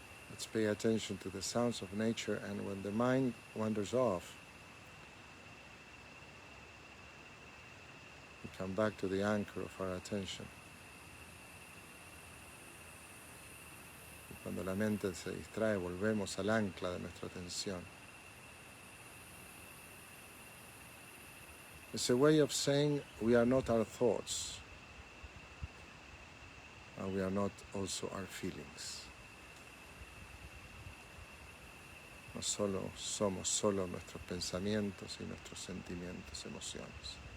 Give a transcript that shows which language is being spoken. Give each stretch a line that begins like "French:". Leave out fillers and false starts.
English: Let's pay attention to the sounds of nature, and when the mind wanders off, we come back to the anchor of our attention.
Spanish: Y cuando la mente se distrae, volvemos al ancla de nuestra atención.
English: It's a way of saying we are not our thoughts, and we are not also our feelings.
Spanish: No solo somos solo nuestros pensamientos y nuestros sentimientos, emociones.